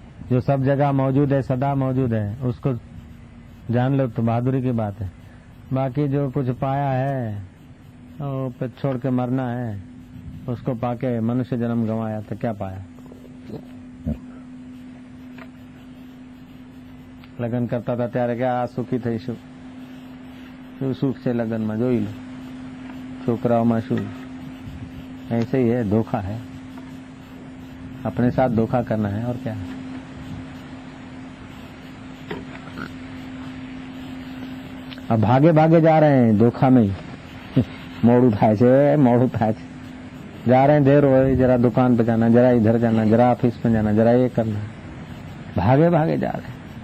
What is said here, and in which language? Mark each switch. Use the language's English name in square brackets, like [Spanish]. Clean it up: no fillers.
[Hindi] जो सब जगह मौजूद है, सदा मौजूद है, उसको जान लो तो बहादुरी की बात है। बाकी जो कुछ पाया है वो पे छोड़ के मरना है, उसको पाके मनुष्य जन्म गंवाया तो क्या पाया? [Gujarati] લગન કરતા હતા ત્યારે કે આ સુખી થઈશું, શું સુખ છે લગનમાં, જોઈ લો છોકરાઓમાં શું। [Hindi] ऐसे ही है, धोखा है, अपने साथ धोखा करना है और क्या। अब भागे भागे जा रहे हैं धोखा में ही। [Gujarati] मोड़ू थाय छे, मोड़ू थाय छे, [Hindi] जा रहे हैं, देर हो रही, जरा दुकान पे जाना, जरा इधर जाना, जरा ऑफिस में जाना, जरा ये करना, भागे भागे जा रहे हैं।